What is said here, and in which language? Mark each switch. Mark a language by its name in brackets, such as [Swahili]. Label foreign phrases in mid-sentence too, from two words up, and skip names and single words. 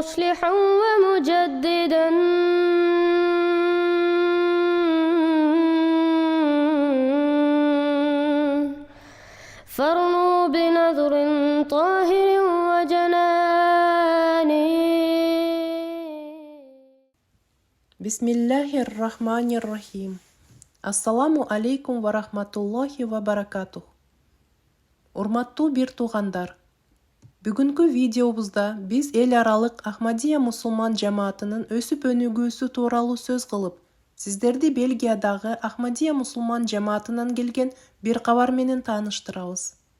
[Arabic] ناصحا ومجددا فارنوا بنذر طاهر وجنان. بسم الله الرحمن الرحيم. السلام عليكم ورحمة الله وبركاته. [Kyrgyz] Урматтуу бир туугандар, бүгүнкү видеобузда биз эл аралык Ахмадия мусулман жамаатынын өсүп өнүгүүсү тууралуу сөз кылып, сиздерди Бельгиядагы Ахмадия мусулман жамаатынан келген бир кабар менен тааныштырабыз.